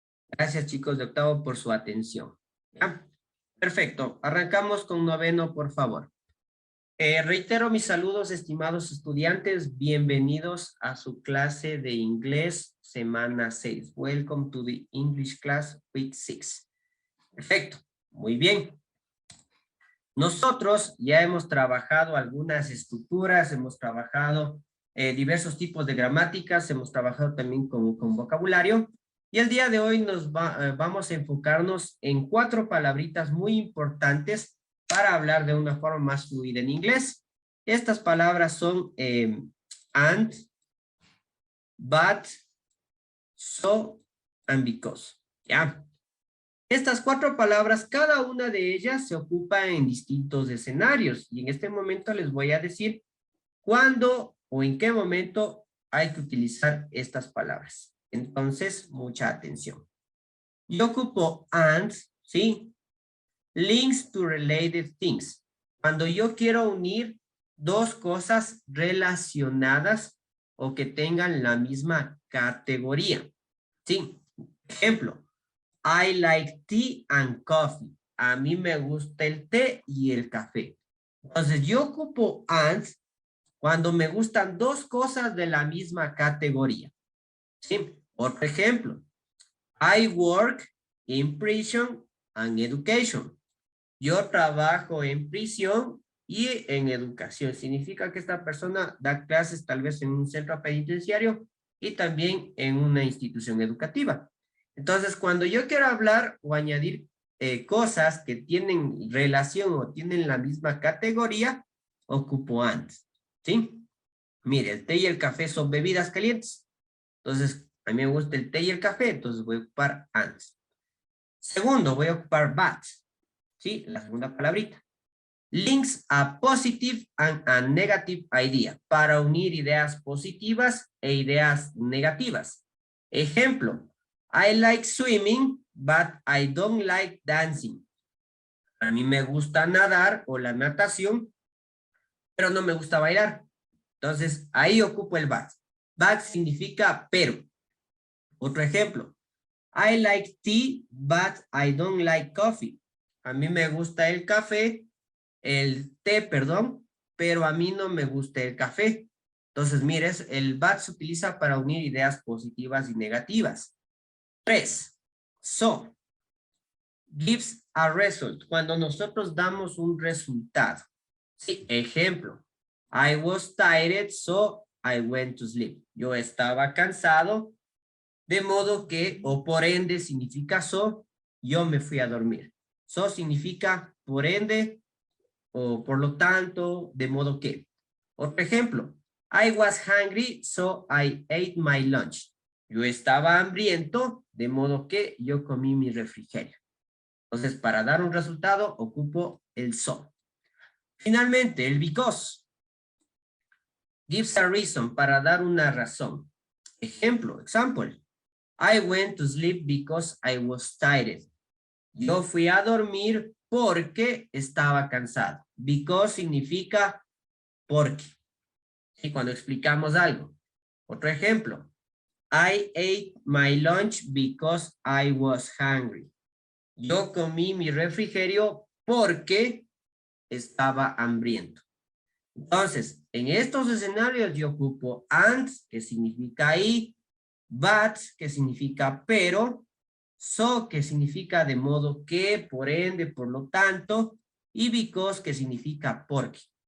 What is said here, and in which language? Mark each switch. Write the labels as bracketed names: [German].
[Spanish] Gracias, chicos de octavo, por su atención. ¿Ya? Perfecto. Arrancamos con noveno, por favor. Reitero mis saludos, estimados estudiantes. Bienvenidos a su clase de inglés semana 6. [English] Welcome to the English class week 6. [Spanish] Perfecto. Muy bien. Nosotros ya hemos trabajado algunas estructuras, hemos trabajado diversos tipos de gramáticas, hemos trabajado también con vocabulario. Y el día de hoy vamos a enfocarnos en 4 palabritas muy importantes para hablar de una forma más fluida en inglés. Estas palabras son and, but, so, and because. ¿Ya? Estas 4 palabras, cada una de ellas se ocupa en distintos escenarios. Y en este momento les voy a decir cuándo o en qué momento hay que utilizar estas palabras. Entonces, mucha atención. Yo ocupo and, ¿sí? [English] Links to related things. [Spanish] Cuando yo quiero unir 2 cosas relacionadas o que tengan la misma categoría. ¿Sí? [English] Ejemplo, I like tea and coffee. [Spanish] A mí me gusta el té y el café. Entonces, yo ocupo and cuando me gustan 2 cosas de la misma categoría. ¿Sí? Otro ejemplo. [English] I work in prison and education. [Spanish] Yo trabajo en prisión y en educación. Significa que esta persona da clases tal vez en un centro penitenciario y también en una institución educativa. Entonces, cuando yo quiero hablar o añadir cosas que tienen relación o tienen la misma categoría, ocupo and. ¿Sí? Mire, el té y el café son bebidas calientes. Entonces, a mí me gusta el té y el café, entonces voy a ocupar and. Segundo, voy a ocupar but. ¿Sí? La segunda palabrita. [English] Links a positive and a negative idea. [Spanish] Para unir ideas positivas e ideas negativas. Ejemplo. [English] I like swimming, but I don't like dancing. [Spanish] A mí me gusta nadar o la natación, pero no me gusta bailar. Entonces, ahí ocupo el but. But significa pero. Otro ejemplo. I like tea, but I don't like coffee. A mí me gusta el café, el té, perdón, pero a mí no me gusta el café. Entonces, mires, el but se utiliza para unir ideas positivas y negativas. 3. So. [English] Gives a result. [Spanish] Cuando nosotros damos un resultado. Sí, ejemplo. [English] I was tired, so I went to sleep. [Spanish] Yo estaba cansado, de modo que, o por ende significa so, yo me fui a dormir. So significa por ende, o por lo tanto, de modo que. Otro ejemplo. [English] I was hungry, so I ate my lunch. [Spanish] Yo estaba hambriento, de modo que yo comí mi refrigerio. Entonces, para dar un resultado, ocupo el so. Finalmente, el because. [English] Gives a reason, [Spanish] para dar una razón. Ejemplo, example. [English] I went to sleep because I was tired. [Spanish] Yo fui a dormir porque estaba cansado. Because significa porque. Y cuando explicamos algo. Otro ejemplo. [English] I ate my lunch because I was hungry. [Spanish] Yo comí mi refrigerio porque estaba hambriento. Entonces, en estos escenarios yo ocupo and, que significa y, but, que significa pero, so, que significa de modo que, por ende, por lo tanto, y because, que significa porque.